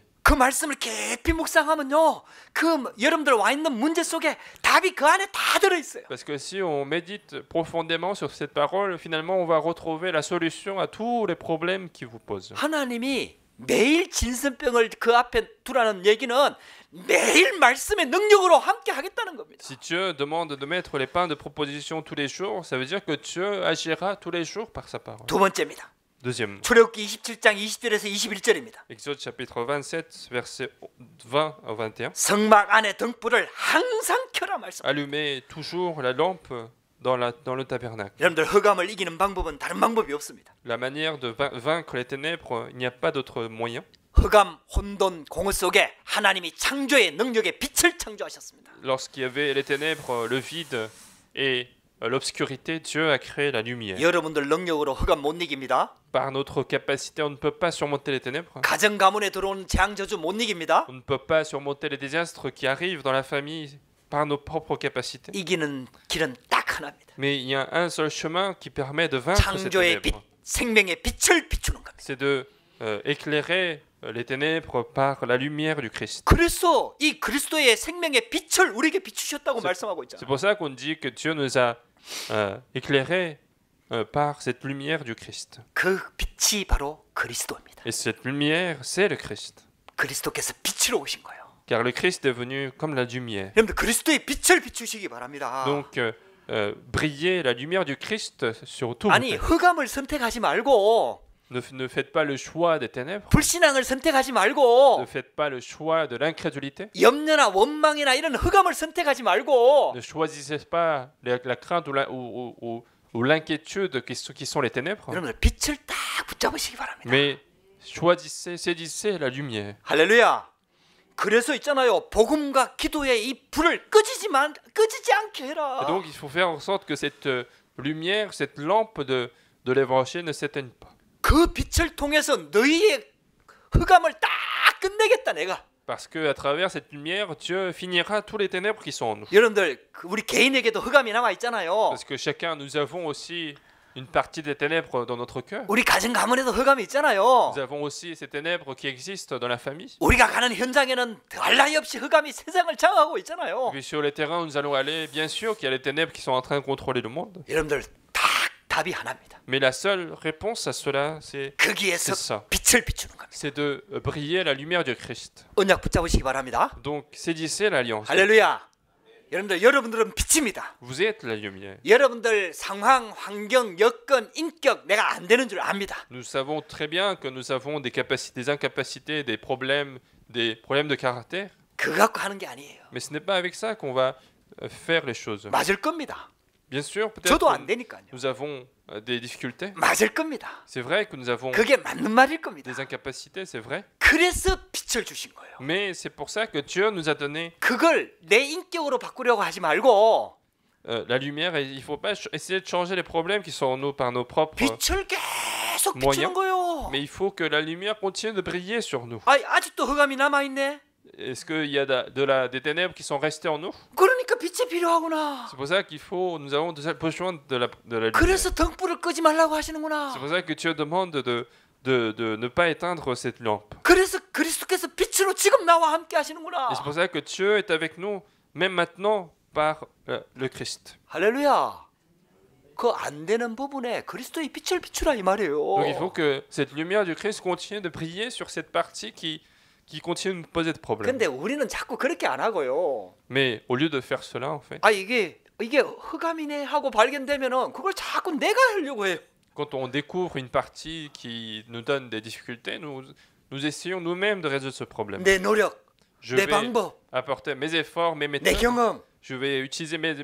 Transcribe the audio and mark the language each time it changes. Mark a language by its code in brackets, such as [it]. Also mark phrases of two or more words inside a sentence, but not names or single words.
[ko] 그 말씀을 깊이 묵상하면요, 그 여러분들 와 있는 문제 속에 답이 그 안에 다 들어 있어요. [fr] Parce que si on médite profondément sur cette parole, finalement, on va retrouver la solution à tous les problèmes qui vous posent. [ko] 하나님이 매일 진선병을 그 앞에 두라는 얘기는 매일 말씀의 능력으로 함께 하겠다는 겁니다. [fr] Si Dieu demande de mettre les pains de proposition tous les jours, ça veut dire que Dieu agira tous les jours par sa parole. [ko] 두 번째입니다. [fr] Deuxièmement, [ko] 출애굽기 27장 20절에서 21절입니다. [fr] Exode chapitre 27, versets 20 à 21. [ko] 성막 안에 등불을 항상 켜라 말씀. [fr] Allumez toujours la lampe dans le tabernacle. [ko] 여러분들 흑암을 이기는 방법은 다른 방법이 없습니다. [fr] La manière de vaincre les ténèbres, il n'y a pas d'autre moyen. [ko] 흑암, 혼돈, 공허 속에 하나님이 창조의 능력의 빛을 창조하셨습니다. [fr] Lorsqu'il y avait les ténèbres, le vide et l'obscurité, Dieu a créé la lumière. [ko] 여러분들 능력으로 흑암 못 이깁니다. [fr] Par notre capacité, on ne peut pas surmonter les ténèbres. [ko] 가정 가문에 들어오는 재앙 저주 못 이깁니다. [fr] On ne peut pas surmonter les désastres qui arrivent dans la famille par nos propres capacités. [ko] 이기는 길은 딱 하나입니다. [fr] Mais il y a un seul chemin qui permet de vaincre ces [ko] 창조의 빛, [fr] ténèbres. [ko] 생명의 빛을 비추는 겁니다. [fr] C'est de éclairer les ténèbres par la lumière du Christ. [ko] 그래서 이 그리스도의 생명의 빛을 우리에게 비추셨다고 말씀하고 [fr] C'est [ko] 있잖아요. [fr] pour ça qu'on dit que Dieu nous a éclairés par cette lumière du Christ. [ko] 그 빛이 바로 그리스도입니다. [fr] Et cette lumière, c'est le Christ. [ko] 그리스도께서 빛으로 오신 거예요. [fr] Car le Christ est venu comme la lumière. [ko] 여러분들 그리스도의 빛을 비추시기 바랍니다. [fr] Donc, brillez la lumière du Christ sur tout. [ko] 아니 흑암을 선택하지 말고 [fr] Ne faites pas le choix des ténèbres. [ko] 불신앙을 선택하지 [fr] Ne [ko] 말고 [fr] faites pas le choix de l'incrédulité. [ko] 염려나 원망이나 이런 흑암을 선택하지 말고 [fr] Ne choisissez pas la crainte ou l'inquiétude qui sont les ténèbres. [ko] 여러분들 빛을 딱 붙잡으시기 바랍니다. [fr] Mais saisissez la lumière. [ko] 할렐루야. 그래서 있잖아요. 복음과 기도의 이 불을 끄지지 않게 해라. [fr] Et donc il faut faire en sorte que cette lumière, cette lampe de l'évangile ne s'éteigne pas. [ko] 그 빛을 통해서 너희의 흑암을 딱 끝내겠다 내가. [fr] Parce que à travers cette lumière, Dieu finira tous les ténèbres qui sont en nous. [ko] 여러분들 우리 개인에게도 흑암이 남아 있잖아요. [fr] Parce que chacun, nous avons aussi une partie des ténèbres dans notre cœur. [ko] 우리 가정 가문에도 흑암이 있잖아요. [fr] Nous avons aussi ces ténèbres qui existent dans la famille. [ko] 우리가 가는 현장에는 더할 나위 없이 흑암이 세상을 장악하고 있잖아요. [fr] Puis sur les terrains où nous allons aller, bien sûr qu'il y a les ténèbres qui sont en train de contrôler le monde. [ko] 여러분들 딱 답이 하나입니다. [fr] Mais la seule réponse à cela, c'est [ko] 거기에서 [fr] ça. [ko] 빛을 비추는 겁니다. [fr] C'est de briller la lumière du Christ. [ko] 언약 붙잡으시기 바랍니다. [fr] Donc saisissez l'alliance. [ko] 할렐루야. 여러분들은 빛입니다. [fr] Vous êtes la lumière. [ko] 여러분들 상황, 환경, 여건, 인격 내가 안 되는 줄 압니다. [fr] Nous savons très bien que nous avons des capacités, des incapacités, des problèmes de caractère. [ko] 그거 갖고 하는 게 아니에요. [fr] Mais ce n'est pas avec ça qu'on va faire les choses. [ko] 맞을 겁니다. [fr] Bien sûr, peut-être [ko] 저도 안 [fr] que [ko] 되니까요. [fr] nous avons des difficultés. [ko] 맞을 겁니다. [fr] C'est vrai que nous avons [ko] 그게 맞는 말일 겁니다. [fr] des incapacités, c'est vrai. [ko] 그래서 빛을 주신 거예요. [fr] Mais c'est pour ça que Dieu nous a donné [ko] 그걸 내 인격으로 바꾸려고 하지 말고 [fr] la lumière. Et il ne faut pas essayer de changer les problèmes qui sont en nous par nos propres [ko] 빛을 계속 [fr] moyens. [ko] 비추는 거예요. [fr] Mais il faut que la lumière continue de briller sur nous. [ko] 아직도 흑암이 남아있네. [fr] Est-ce qu'il y a des ténèbres qui sont restées en nous? [ko] 그러니까 빛이 필요하구나. [fr] C'est pour ça nous avons besoin de la lumière. [ko] 그래서 등불을 끄지 말라고 하시는구나. [fr] C'est pour ça que Dieu demande de ne pas éteindre cette lampe. [ko] 그래서 그리스도께서 빛으로 지금 나와 함께 하시는구나. [fr] Et c'est pour ça que Dieu est avec nous même maintenant par le Christ. [ko] 할렐루야. 그 안 되는 부분에 그리스도의 빛을 비추라 이 말이에요. [fr] Donc il faut que cette lumière du Christ continue de briller sur cette partie qui continue de nous poser de problèmes. [ko] 근데 우리는 자꾸 그렇게 안 하고요. [fr] Mais au lieu de faire cela, en fait, [ko] 아 이게 흑암이네 하고 발견되면은 그걸 자꾸 내가 하려고 해요. [fr] quand on découvre une partie qui nous donne des difficultés, nous essayons nous-mêmes de résoudre ce problème. [ko] 내 노력, [fr] Je [ko] 내 [fr] vais [ko] 방법, [fr] apporter mes efforts, mes [ko] 내 [fr] méthodes. [ko] 경험, [fr] Je vais utiliser mes